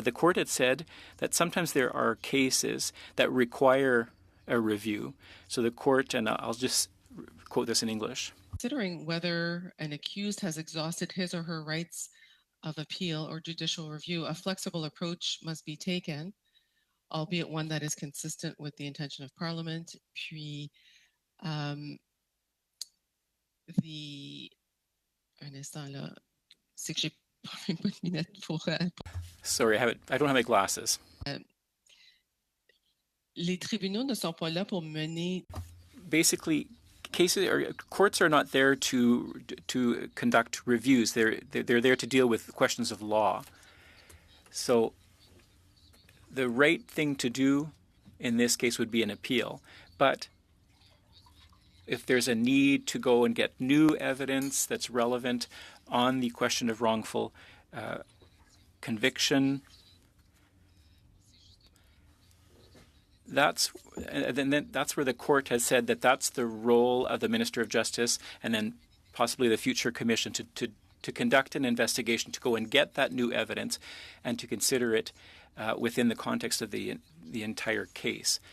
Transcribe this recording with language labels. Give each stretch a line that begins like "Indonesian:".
English: But the court had said that sometimes there are cases that require a review. So the court, and I'll just quote this in English. Considering whether an accused has exhausted his or her rights of appeal or judicial review, a flexible approach must be taken, albeit one that is consistent with the intention of Parliament.
French: Puis, un instant là, c'est que j'ai pas de lunettes pour.
English: Sorry, I don't have my glasses.
French: Les tribunaux ne sont pas là pour mener.
English: Basically, courts are not there to conduct reviews. They're there to deal with questions of law. So the right thing to do in this case would be an appeal. But if there's a need to go and get new evidence that's relevant on the question of wrongful conviction, that's where the court has said that that's the role of the Minister of Justice and then possibly the future commission to conduct an investigation, to go and get that new evidence and to consider it within the context of the entire case.